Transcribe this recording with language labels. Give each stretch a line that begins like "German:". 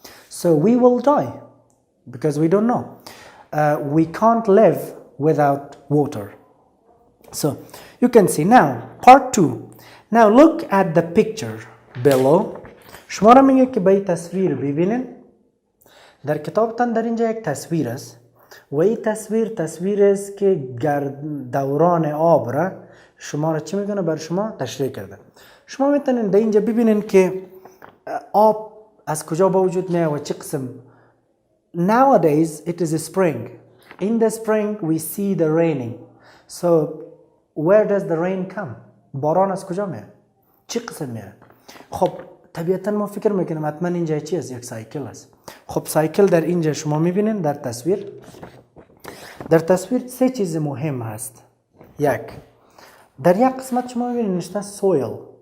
English: So we will die because we don't know. We can't live without water. So you can see now part 2. Now look at the picture below.
Persian: شما را میگه که به این تصویر ببینین. در کتابتان در اینجا یک تصویر است و این تصویر است که دوران آب را شما را چی میکنه؟ بر شما تشریح کرده. شما میتونین در اینجا ببینین که آب از کجا به وجود میاد و چه قسم.
English: Nowadays it is a spring. In the spring we see the raining. So where does the rain come?
Persian: باران از کجا میاد؟ چه قسم میاد؟ خب طبیعتا ما فکر میکنیم حتما اینجا چی است؟ یک سایکل است. خب سایکل در اینجا شما میبینین در تصویر سه چیز مهم هست. یک، در یک قسمت شما میبینین نوشته سویل.